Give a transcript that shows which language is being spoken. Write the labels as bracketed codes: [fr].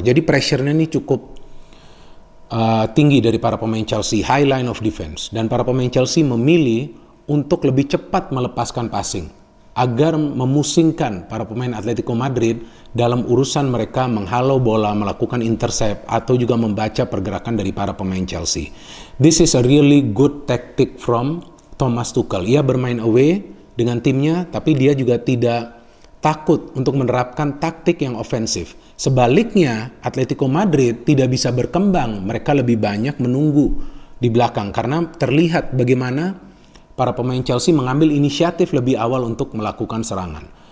[id] Jadi pressure-nya ini cukup tinggi dari para pemain Chelsea, [en] high line of defense, [id] dan para pemain Chelsea memilih untuk lebih cepat melepaskan passing agar memusingkan para pemain Atletico Madrid dalam urusan mereka menghalau bola, melakukan intercept atau juga membaca pergerakan dari para pemain Chelsea. [en] This is a really good tactic from Thomas Tuchel. [id] Ia bermain away dengan timnya, tapi dia juga tidak takut untuk menerapkan taktik yang ofensif. Sebaliknya, Atletico Madrid tidak bisa berkembang. Mereka lebih banyak menunggu di belakang karena terlihat bagaimana para pemain Chelsea mengambil inisiatif lebih awal untuk melakukan serangan.